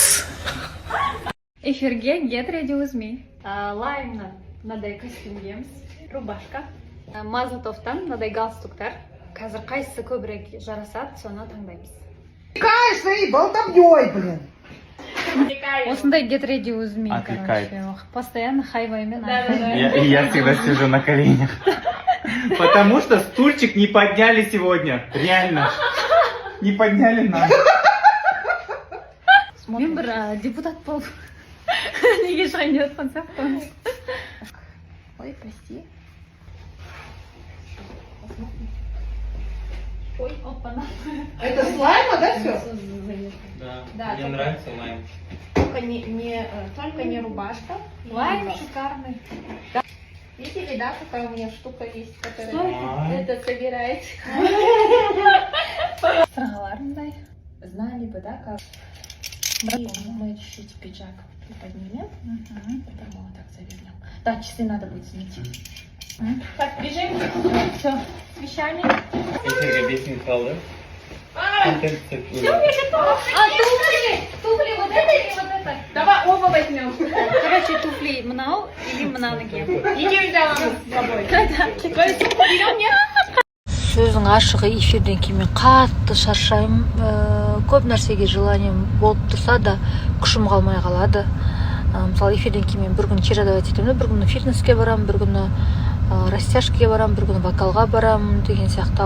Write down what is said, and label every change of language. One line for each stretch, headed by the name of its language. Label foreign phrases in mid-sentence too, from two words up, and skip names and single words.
Kazakh: Эфирге Get Ready With Me. Лаймнан мынадай костюм киеміз, рубашка. Мазатовтан мынадай галстуктар. Қазір қайсысы көбірек жарасады, соны таңдаймыз.
Russian: Кайсы, болтовнёй, блин.
Kazakh: Осындай Get Ready With Me,
Russian: Отвлекает. короче. Постоянно хайваймен. Я всегда сижу на коленях. Потому что стульчик не подняли сегодня. Реально. Не подняли нам.
Kazakh: Мен бір депутат болып. Неге шығайын деп жатқан сияқтымын. Ой,
Russian: прости. Ой, опа-на. Это слайма, да, все? Да, Мне нравится лайм. Только не рубашка. Лайм шикарный. Видели, да, какая у меня штука есть, которая Ой. это собирает?
Kazakh: Сырғаларындай.
Russian: Знали бы, да, как мы чуть-чуть пиджак приподнимем, потом вот так завернем. Да, часы надо будет снять. Так, бежим. Все, с вещами.
Kazakh: Эфирге 5 минут қалды.
Russian: Туфли вот это или вот это? Давай оба возьмем.
Kazakh: Короче, туфли мынау или мынаны киемін.
Russian: Идем взяла с собой. Берем, нет?
Kazakh: Сөздің ашығы эфирден кейін мен қатты шаршаймын. Көп нәрсеге желанием болып тұрса да күшім қалмай қалады. Мысалы эфирден кейін мен бір күні чирадовать етемін, бір күні фитнеске барамын, бір күні растяжкаға барамын, бір күні вокалға барамын деген сияқты.